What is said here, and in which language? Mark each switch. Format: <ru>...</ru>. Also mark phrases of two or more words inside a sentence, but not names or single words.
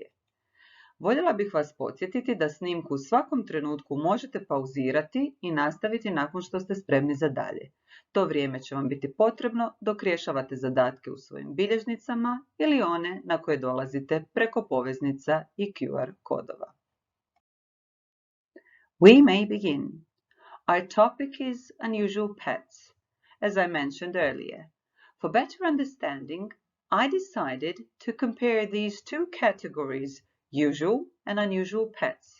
<hr>Voljela bih vas podsjetiti da snimku u svakom trenutku možete pauzirati i nastaviti nakon što ste spremni za dalje. To vrijeme će vam biti potrebno dok rješavate zadatke u svojim bilježnicama ili one na koje dolazite preko poveznica i QR kodova.</hr> <en>We may begin. Our topic is unusual pets, as I mentioned earlier. For better understanding, I decided to compare these two categories, usual and unusual pets.</en>